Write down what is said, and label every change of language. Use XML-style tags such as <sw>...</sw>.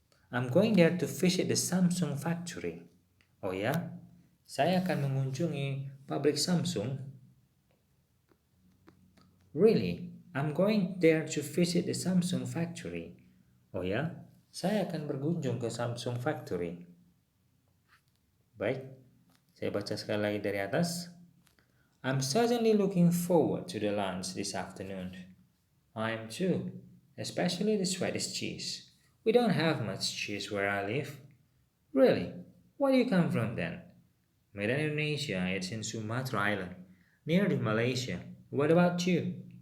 <en>I'm going there to visit the Samsung factory.</en> <id>Oh ya? Saya akan mengunjungi pabrik Samsung.</id> <en>Really? I'm going there to visit the Samsung factory.</en> <id>Oh ya? Saya akan berkunjung ke Samsung factory. Baik, saya baca sekali lagi dari atas.</id> <en>I'm certainly looking forward to the lunch this afternoon. I am too, especially the Swedish cheese. We don't have much cheese where I live. Really? Where do you come from then? Medan, Indonesia. It's in Sumatra Island, near to Malaysia. What about you?</en>